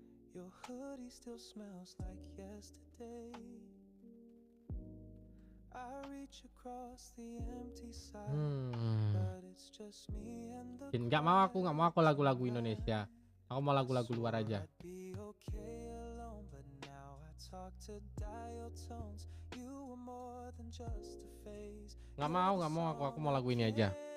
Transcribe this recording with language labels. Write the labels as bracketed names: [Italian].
[English] Your hoodie still smells like yesterday. I reach across the empty side, but it's just me and the [Indonesian] Nggak mau aku lagu-lagu Indonesia. Aku mau lagu-lagu luar aja. [English] be okay alone, but now I talk to dial tones. You were more than just a phase. [Indonesian] Nggak mau aku mau lagu ini aja.